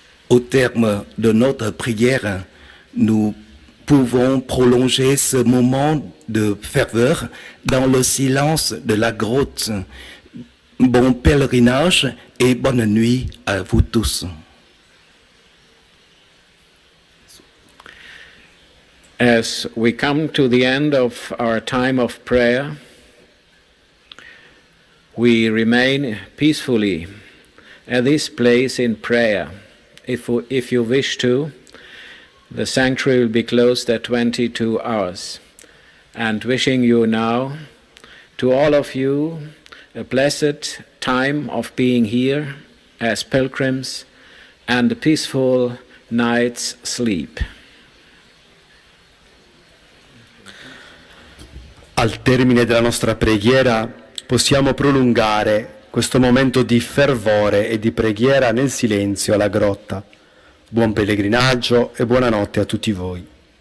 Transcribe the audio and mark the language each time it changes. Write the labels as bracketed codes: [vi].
[fr] Au terme de notre prière, nous pouvons prolonger ce moment de ferveur dans le silence de la grotte. Bon pèlerinage et bonne nuit à vous tous. [en] As we come to the end of our time of prayer, we remain peacefully at this place in prayer. If you wish to, the sanctuary will be closed at 22 hours. And wishing you now, to all of you, a blessed time of being here as pilgrims and a peaceful night's sleep. [it] Al termine della nostra preghiera possiamo prolungare questo momento di fervore e di preghiera nel silenzio alla grotta. Buon pellegrinaggio e buonanotte a tutti voi.